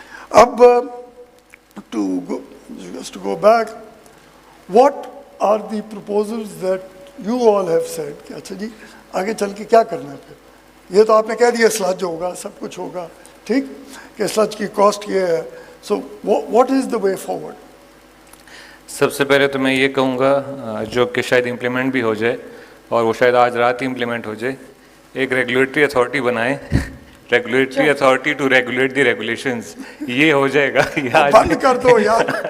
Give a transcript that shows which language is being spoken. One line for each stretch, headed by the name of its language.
Urdu: اب
English: to go back, what are the proposals that you all have said
Urdu: کہ اچھا جی آگے چل کے کیا کرنا ہے؟ پھر یہ تو آپ نے کہہ دیا سلج ہوگا، سب کچھ ہوگا، ٹھیک، کہ سلج کی کاسٹ یہ ہے.
English: So what is the way forward?
Urdu: سب سے پہلے تو میں یہ کہوں گا جو کہ شاید امپلیمنٹ بھی ہو جائے، اور وہ شاید آج رات ہی امپلیمنٹ ہو جائے، ایک ریگولیٹری اتھارٹی بنائیں، regulatory authority
English: To regulate the regulations.
Urdu: یہ ہو جائے گا، بند کر دو یار.